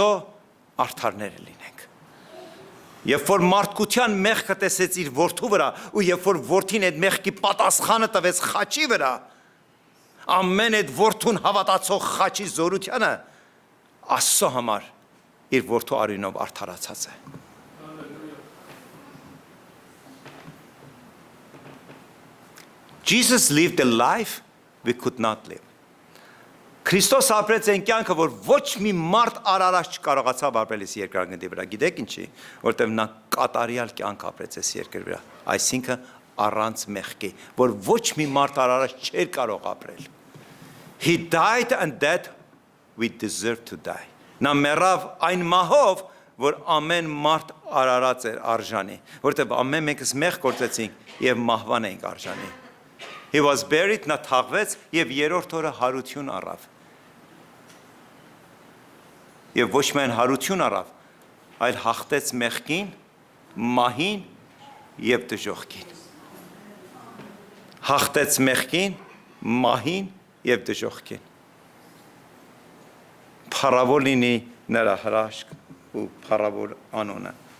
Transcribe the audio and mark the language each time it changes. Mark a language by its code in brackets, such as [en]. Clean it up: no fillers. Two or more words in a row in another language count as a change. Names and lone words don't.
[hy] արդարները լինենք։ Երբ որ մարդկության մեղքը տեսեց իր որդու վրա, ու երբ որ որդին այդ մեղքի պատասխանը տվեց խաչի վրա, ամեն այդ որդուն հավատացող խաչի զորությանը Աստծո համար իր որդու արյունով արդարացած է։ [en] Jesus lived a life we could not live. [hy] Քրիստոս ապրեց այն կյանքը, որ ոչ մի մարդ արարած չկարողացավ ապրել այս երկրագնդի վրա։ Գիտեք ինչի, որտեղ նա կատարյալ կյանք ապրեց այս երկրի վրա, այսինքն առանց մեղքի, որ ոչ մի մարդ արարած չէր կարող ապրել։ [en] He died and that we deserve to die. [hy] Նա մեռավ այն մահով, որ ամեն մարդ արարած էր արժանի, որտեղ ամեն մեկս մեղ գործեցինք եւ մահվան էինք արժանի։ [en] He was buried, [hy] նա թաղվեց եւ երրորդ օրը հարություն առավ։ Եվ ոչ միայն հարություն առավ, այլ հաղթեց մեղքին, մահին եւ դժոխքին։ Հաղթեց մեղքին, մահին եւ դժոխքին։ Փառավոր լինի նրա հրաշք ու փառավոր անունը։